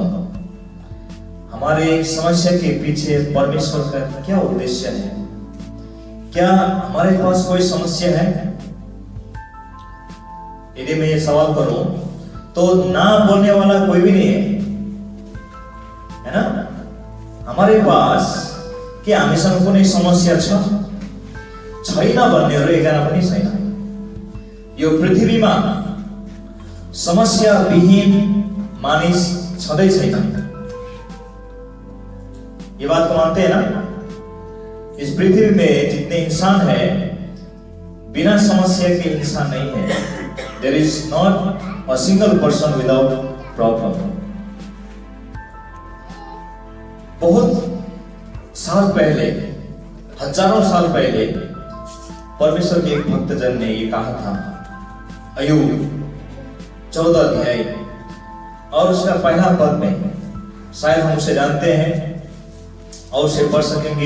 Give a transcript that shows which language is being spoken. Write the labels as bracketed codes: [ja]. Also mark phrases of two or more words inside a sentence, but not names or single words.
[hi] हमारे समस्या के पीछे परमेश्वर का क्या उद्देश्य है? क्या हमारे पास कोई समस्या है? यदि मैं ये सवाल करूं तो ना बोलने वाला कोई भी नहीं है ना? हमारे पास के [ne] हामीसँग कुनै समस्या छ? छैन भन्नेहरू एकजना पनि छैन। यो पृथ्वीमा समस्या विहीन मानिस छँदै छैन। [hi] ये बात को मानते हैं ना? इस पृथ्वी में जितने इंसान है, बिना समस्या के इंसान नहीं है। [en] There is not a single person without problem. [hi] बहुत साल पहले, हजारों साल पहले परमेश्वर के एक भक्तजन ने ये कहा था। अय्यूब 14 अध्याय और उसका पहला पद में, शायद हम उसे जानते हैं और उसे पढ़ सकेंगे।